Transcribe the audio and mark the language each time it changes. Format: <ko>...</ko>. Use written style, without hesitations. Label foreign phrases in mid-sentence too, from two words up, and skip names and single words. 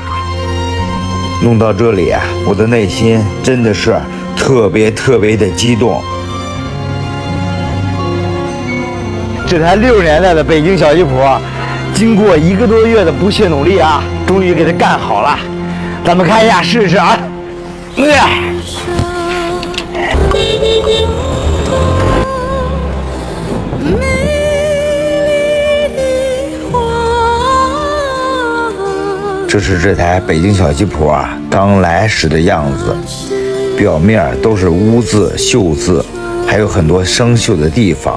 <zh>弄到這裡，我的內心真的是特別的激動。這台60年代的北京小吉普，經過1個多月的不懈努力啊，終於給它幹好了。咱們看一下試試啊。這是這台北京小吉普啊剛來時的樣子，表面都是污漬、鏽漬，還有很多生鏽的地方。</zh>